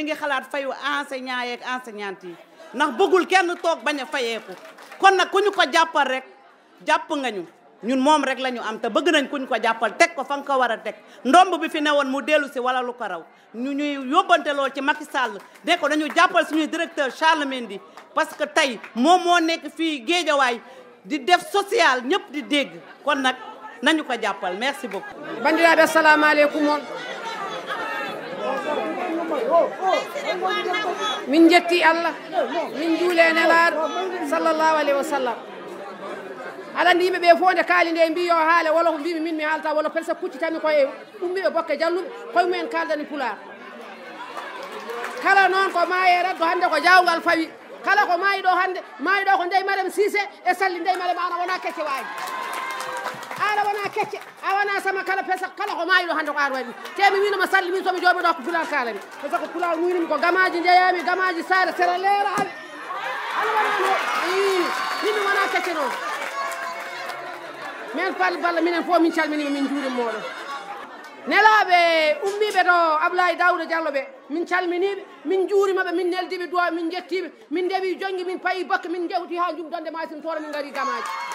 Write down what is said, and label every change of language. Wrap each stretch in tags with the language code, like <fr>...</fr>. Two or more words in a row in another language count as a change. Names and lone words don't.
<wo>ngi xalaat fayu enseignants yeeg enseignantes yi ndax bëggul kenn toog bañ a fayeeku kon nag ku ñu ko jàppal rek jàpp nga ñu ñun moom rek la ñu am te bëgg nañ ku ñu ko jàppal teg ko fa nga ko war a teg ndomb bi fi newoon mu dellu si wala lu ko raw ñu ñuy yóbbante lool ci Macky Sall ne ko dañu jàppal suñuy directeur Charles Mendy</wo> <fr>parce que</fr> <wo>tey moom moo nekk fii Géejawaay di def social ñëpp di dégg kon nag nañu ko jàppal</wo> <fr>merci beaucoup.</fr> <ff>bandiraɓe</ff> <ar>السلام عليكم</ar> <ff>on min jetti Allah min juule nelaɗo</ff> <ar>صلى الله عليه وسلم</ar> <ff>aɗa andi yimɓe ɓe fof nde kaali nde mbi yo haale walla ko mbimi min mi haalta walla peut-être kuccitami koye ummiɓe bokke jalluɓe koye mumen kaldani pular kala noon ko maaye raddo hannde ko jawngal fawi kala ko maayi ɗo hannde maayi ɗo ko ndey madame Cissé e salli ndey madame ana wona kecce waaji ala wona kecce a wona sama kala pesa kala ko maayi ɗo hannde ko an waɗi te mi winoma salli min somi jooɓi ɗo ko pular kalami</ff> <fr>par ce que</fr> <ff>pular muynimi ko gamaji jeeyami gamaji saare sere leeraɓe ala wonano mimi wona kecce noon min balla minen fof min calminima min juurim moɗon nelaɓe ummiɓe to Abdoulaye Daouda Diallo ɓe min calminiɓe min juurimaɓe min neldiɓe duwaɓe min jettiɓe min ndewi jonggui min payi bakke min jewti ha jumdonde masin toon min gari gamaji</ff>